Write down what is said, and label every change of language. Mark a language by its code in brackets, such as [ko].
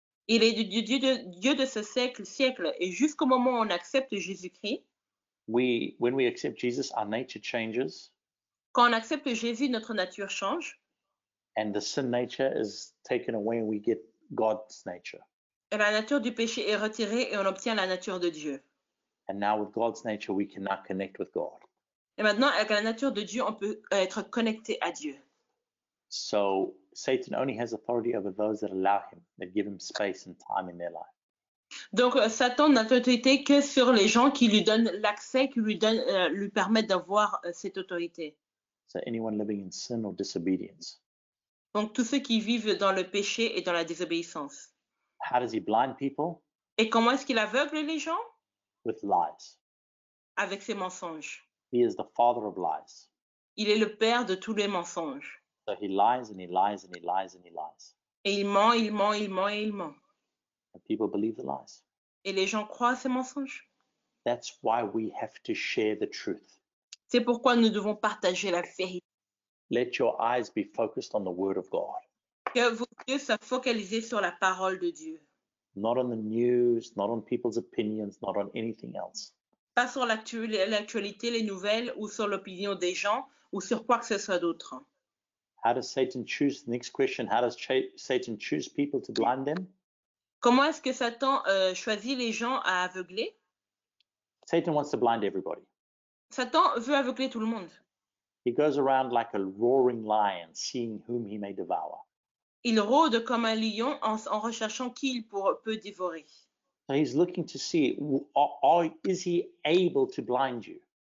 [fr] Il est Dieu de ce siècle. Et jusqu'au moment où on accepte Jésus-Christ, [en] when we accept Jesus, our nature changes. [fr] quand on accepte Jésus, notre nature change. [en] And the sin nature is taken away and we get God's nature. [fr] Et la nature du péché est retirée et on obtient la nature de Dieu. [en] And now with God's nature, we can now connect with God. [fr] Et maintenant, avec la nature de Dieu, on peut être connecté à Dieu. [en] So Satan only has authority over those that allow him, that give him space and time in their life. [fr] Donc, Satan n'a autorité que sur les gens qui lui donnent l'accès, qui lui permettent d'avoir cette autorité. [en] So anyone living in sin or disobedience. [fr] Donc, tous ceux qui vivent dans le péché et dans la désobéissance. [en] How does he blind people? [fr] Et comment est-ce qu'il aveugle les gens? [en] With lies. [fr] Avec ses mensonges. [en] He is the father of lies. [fr] Il est le père de tous les mensonges. [en] So he lies and he lies and he lies and he lies. [fr] Et il ment, il ment, il ment et il ment. [en] And people believe the lies. [fr] Et les gens croient à ces mensonges. [en] That's why we have to share the truth. [fr] C'est pourquoi nous devons partager la vérité. [en] Let your eyes be focused on the word of God. [fr] Que vos yeux soient focalisés sur la parole de Dieu. [en] Not on the news, not on people's opinions, not on anything else. [fr] Pas sur l'actualité, les nouvelles, ou sur l'opinion des gens, ou sur quoi que ce soit d'autre. [en] How does Satan choose? The next question, how does Satan choose people to blind them? [fr] Comment est-ce que Satan choisit les gens à aveugler? [en] Satan wants to blind everybody. [fr] Satan veut aveugler tout le monde. [en] He goes around like a roaring lion, seeing whom he may devour. [fr] Il rôde comme un lion en recherchant qui il peut dévorer. [en] So he's looking to see, is he able to blind you?